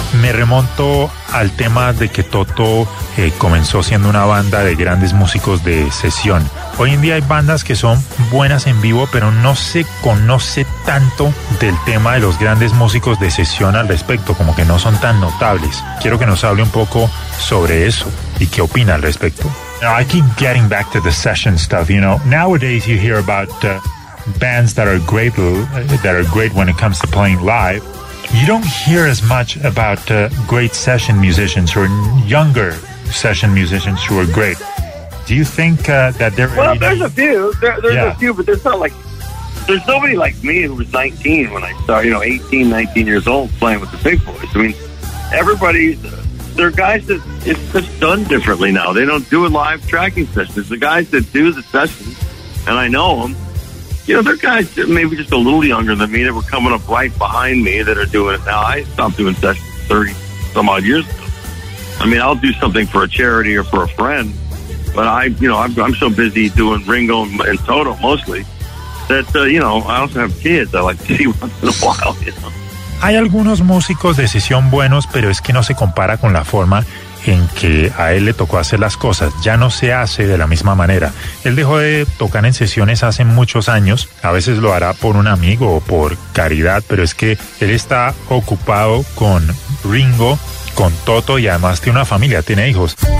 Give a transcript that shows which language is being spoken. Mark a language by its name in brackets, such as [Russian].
[Spanish] Remonto al tema de que Toto comenzó siendo una banda de grandes músicos de sesión. Hoy en día hay bandas que son buenas en vivo, pero no se conoce tanto del tema de los grandes músicos de sesión al respecto, como que no son tan notables. Quiero que nos hable un poco sobre eso y qué opina al respecto. [English] Now, I keep getting back to the session stuff, you know. Nowadays you hear about bands that are great when it comes to playing live. You don't hear as much about great session musicians or younger session musicians who are great. Do you think that there? Well, there's a few. There's a few, but there's not like there's nobody like me who was 19 when I started. You know, 18, 19 years old playing with the Big Boys. I mean, everybody's they're guys that it's just done differently now. They don't do a live tracking sessions. The guys that do the sessions, and I know them. You know, there are guys maybe just a little younger than me that were coming up right behind me that are doing it now. I stopped doing sessions 30-some-odd years ago. I mean, I'll do something for a charity or for a friend, but I'm so busy doing Ringo and Toto mostly that, you know, I also have kids I like to see once in a while, you know. [Spanish] Hay algunos músicos de sesión buenos, pero es que no se compara con la forma en que a él le tocó hacer las cosas. Ya no se hace de la misma manera. Él dejó de tocar en sesiones hace muchos años. A veces lo hará por un amigo o por caridad, pero es que él está ocupado con Ringo, con Toto y además tiene una familia, tiene hijos.